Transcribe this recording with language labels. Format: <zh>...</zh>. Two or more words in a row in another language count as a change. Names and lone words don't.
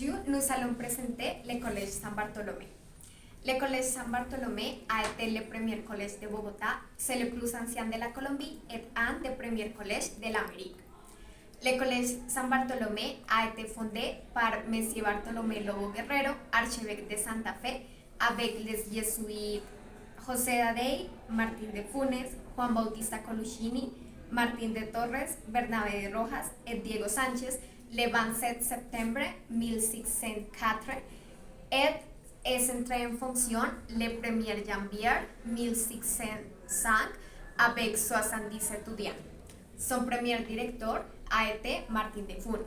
<fr>nous allons présenter le Collège Saint-Barthélemy. Le Collège Saint-Barthélemy a été le premier collège de Bogotá, c'est le plus ancien de la Colombie et un des premiers collèges de l'Amérique. Le Collège Saint-Barthélemy a été fondé par M. Bartolomé Lobo Guerrero, archevêque de Santa Fe, avec les jésuites José Dadey, Martín de Funes, Juan Bautista Colucini, Martín de Torres, Bernabé de Rojas et Diego Sánchez le 27 septembre 1604 et est entré en fonction le 1er janvier 1605 avec 70 étudiants. Son premier directeur a été Martín de Funes.</fr>